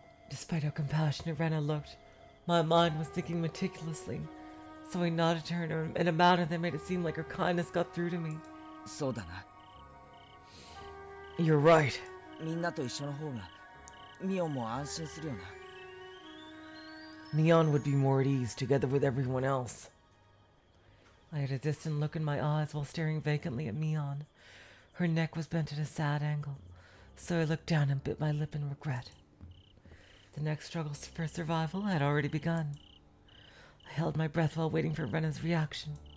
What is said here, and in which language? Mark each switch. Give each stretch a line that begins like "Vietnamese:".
English: Despite how compassionate Rena looked, my mind was thinking meticulously, so I nodded to her in a manner that made it seem like her kindness got through to me.
Japanese: そうだな。
English: You're right.
Japanese: みんなと一緒の方がミオンも安心するよな。
English: Mion would be more at ease together with everyone else. I had a distant look in my eyes while staring vacantly at Mion. Her neck was bent at a sad angle, so I looked down and bit my lip in regret. The next struggles for survival had already begun. I held my breath while waiting for Rena's reaction.